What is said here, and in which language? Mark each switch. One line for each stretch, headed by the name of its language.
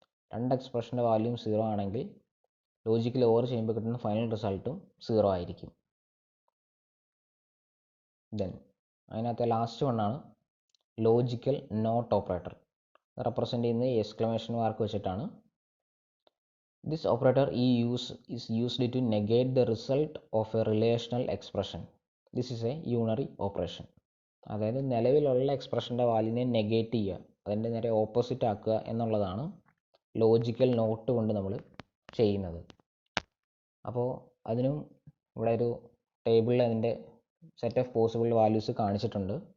Malayalam: രണ്ട് എക്സ്പ്രഷൻ്റെ വാല്യൂം 0 ആണെങ്കിൽ logical or ചെയ്യുമ്പോൾ കിട്ടുന്ന ഫൈനൽ റിസൾട്ടും 0 ആയിരിക്കും. ദെൻ അതിനകത്തെ last വണ്ണാണ് logical not operator. Represent ചെയ്യുന്നത് എക്സ്ക്ലമേഷൻ മാർക്ക് വെച്ചിട്ടാണ്.
English: This operator is used to negate the result of a relational expression. This is a unary operation.
Malayalam: അതായത് നിലവിലുള്ള എക്സ്പ്രഷൻ്റെ വാല്യൂവിനെ നെഗേറ്റ് ചെയ്യുക, അതിൻ്റെ നേരെ ഓപ്പോസിറ്റ് ആക്കുക എന്നുള്ളതാണ് ലോജിക്കൽ നോട്ട് കൊണ്ട് നമ്മൾ ചെയ്യുന്നത്. അപ്പോൾ അതിനും ഇവിടെ ഒരു ടേബിളിൽ അതിൻ്റെ സെറ്റ് ഓഫ് പോസിബിൾ വാല്യൂസ് കാണിച്ചിട്ടുണ്ട്.